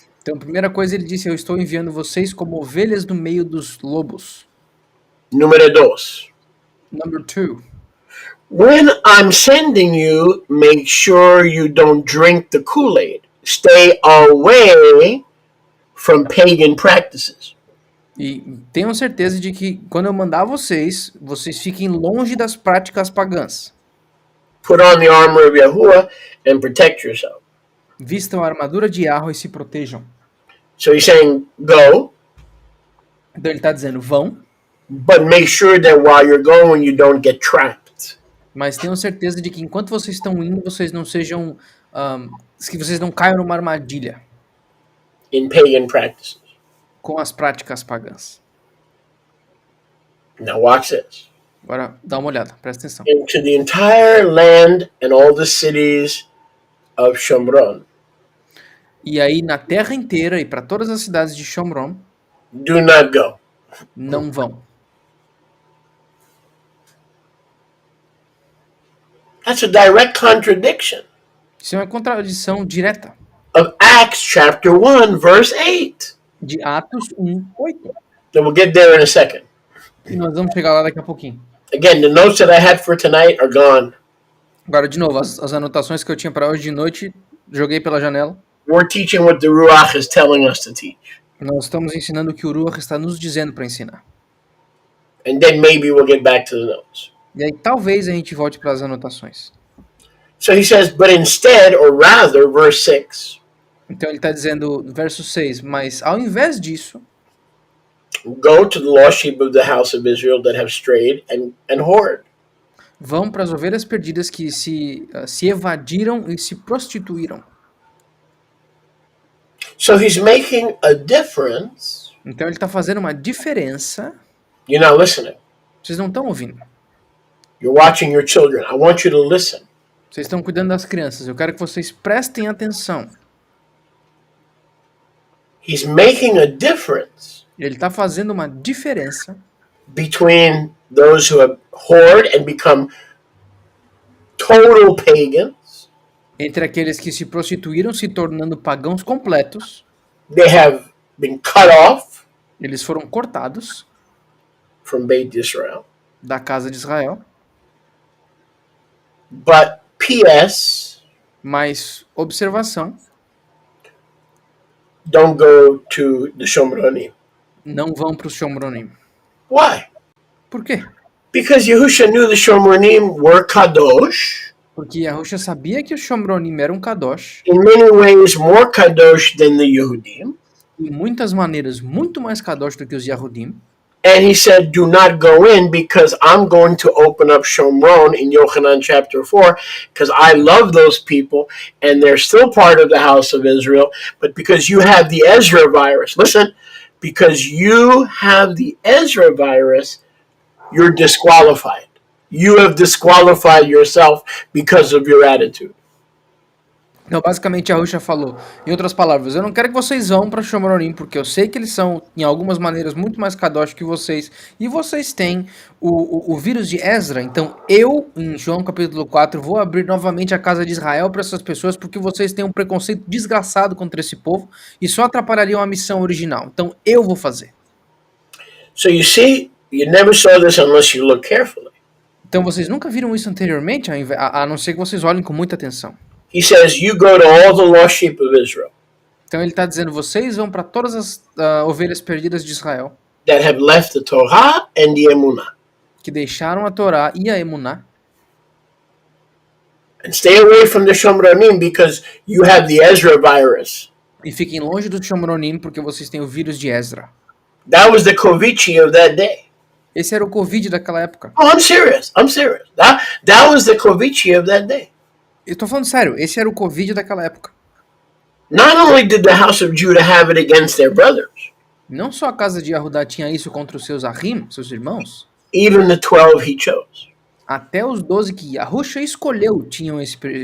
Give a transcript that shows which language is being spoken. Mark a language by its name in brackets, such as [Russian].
[Portuguese] Então, a primeira coisa ele disse, eu estou enviando vocês como ovelhas no meio dos lobos. Número dos. [English] Number 2. When I'm sending you, make sure you don't drink the Kool-Aid. Stay away from pagan practices. [Portuguese] E tenham certeza de que quando eu mandar vocês fiquem longe das práticas pagãs. [English] Put on the armor of Yahuwah and protect yourself. [Portuguese] Vistam a armadura de Yahweh e se protejam. [English] So he's saying, go, [Portuguese] Então ele está dizendo, vão, [English] but make sure that while you're going, you don't get trapped. [Portuguese] mas tenham certeza de que enquanto vocês estão indo, vocês não sejam, que vocês não caiam numa armadilha [English] In pagan practices. [Portuguese] com as práticas pagãs. [English] Now watch this. [Portuguese] Agora dá uma olhada, presta atenção. [English] Into the entire land and all the cities of Shomron, [Portuguese] E aí na terra inteira e para todas as cidades de Shomron, [English] do not go. [Portuguese] não vão. [English] That's a direct contradiction [Portuguese] Isso é uma contradição direta [English] of Acts chapter 1, verse 8. [Portuguese] de Atos 1:8. [English] And we'll get there in a second. [Portuguese] E nós vamos chegar lá daqui a pouquinho. [English] Again, the notes that I had for tonight are gone. [Portuguese] Agora, de novo, as anotações que eu tinha para hoje de noite, joguei pela janela. [English] We're teaching what the Ruach is telling us to teach. [Portuguese] Nós estamos ensinando o que o Ruach está nos dizendo para ensinar. [English] And then maybe we'll get back to the notes. [Portuguese] E aí talvez a gente volte para as anotações. [English] So he says, but instead, or rather, verse 6, [Portuguese] Então ele está dizendo, verso 6, mas ao invés disso, [English] go to the lost sheep of the house of Israel that have strayed and hoard. [Portuguese] vão para as ovelhas perdidas que se evadiram e se prostituíram. [English] So he's making a difference. [Portuguese] Então ele está fazendo uma diferença. [English] You're not listening. [Portuguese] Vocês não estão ouvindo. [English] You're watching your children. I want you to listen. [Portuguese] Vocês estão cuidando das crianças. Eu quero que vocês prestem atenção. [English] He's making a difference [Portuguese] Ele está fazendo uma diferença [English] between those who have hoard and become total pagans. [Portuguese] entre aqueles que se prostituíram, se tornando pagãos completos. [English] They have been cut off [Portuguese] Eles foram cortados [English] from Beit Israel. [Portuguese] da casa de Israel. [English] But P.S. [Portuguese] Mas, observação, [English] don't go to the Shomronim. [Portuguese] não vão para os Shomronim. [English] Why? [Portuguese] Por quê? [English] Because Yahusha knew the Shomronim were kadosh. [Portuguese] Porque Yahusha sabia que os Shomronim eram Kadosh, [English] In many ways more kadosh than the Yehudim. [Portuguese] em muitas maneiras muito mais Kadosh do que os Yahudim. [English] And he said, do not go in because I'm going to open up Shomron in Yochanan chapter 4 because I love those people and they're still part of the house of Israel. But because you have the Ezra virus, listen, because you have the Ezra virus, you're disqualified. You have disqualified yourself because of your attitude. [Portuguese] Então, basicamente, Yahusha falou, em outras palavras, eu não quero que vocês vão para Shomronim, porque eu sei que eles são, em algumas maneiras, muito mais Kadosh que vocês, e vocês têm o vírus de Ezra. Então, eu, em João capítulo 4, vou abrir novamente a casa de Israel para essas pessoas, porque vocês têm um preconceito desgraçado contra esse povo, e só atrapalhariam a missão original. Então, eu vou fazer. [English] So you see, you never saw this unless you look carefully. [Portuguese] Então, vocês nunca viram isso anteriormente, a não ser que vocês olhem com muita atenção. [English] He says, you go to all the lost sheep of Israel [Portuguese] Então ele está dizendo, vocês vão para todas as ovelhas perdidas de Israel, [English] that have left the Torah and the Emunah. [Portuguese] que deixaram a Torá e a Emuná, [English] And stay away from the Shomronim because you have the Ezra virus. [Portuguese] e fiquem longe do Shomronim, porque vocês têm o vírus de Ezra. [English] That was the Kovichi of that day. [Portuguese] Esse era o Covid daquela época. [English] Oh, I'm serious. That was the Kovichi of that day. [Portuguese] Eu tô falando sério, esse era o Covid daquela época. [English] Not only did the house of Judah have it against their brothers, [Portuguese] Não só a casa de Yahudá tinha isso contra os seus Ahim, seus irmãos, [English] even the 12 he chose. [Portuguese] até os 12 que Yahusha escolheu tinham esse